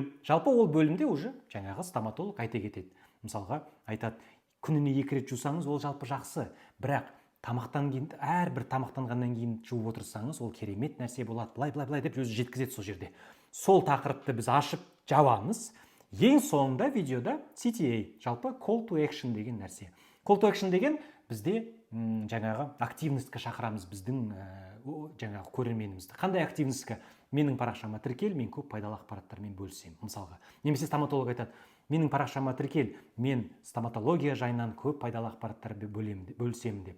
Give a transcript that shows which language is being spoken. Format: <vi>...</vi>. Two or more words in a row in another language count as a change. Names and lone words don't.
<kk>Жалпы ол бөлімде уже жаңағы стоматолог айта кетеді. Мысалға айтады, күніне 2 рет жусаңыз, ол жалпы жақсы. Бірақ әрбір тамақтанғаннан кейін жуып отырсаңыз, ол керемет нәрсе болады. Былай деп өзі жеткізеді сол жерде. Сол тақырыпты біз ашып жабамыз. Ең соңында видеода CTA, жалпы</kk> <en>call to action</en> <kk>деген нәрсе.</kk> <en>Call to action</en> <kk>деген бізде жаңағы активностьқа шақырамыз біздің жаңағы көрерменімізді. Қандай активностьқа? Менің парақшама тіркел, мен көп пайдалы ақпараттармен бөлісемін, мысалға. Немесе стоматолог айтады, менің парақшама тіркел, мен стоматология жайынан көп пайдалы ақпараттарды бөлісемін деп.</kk>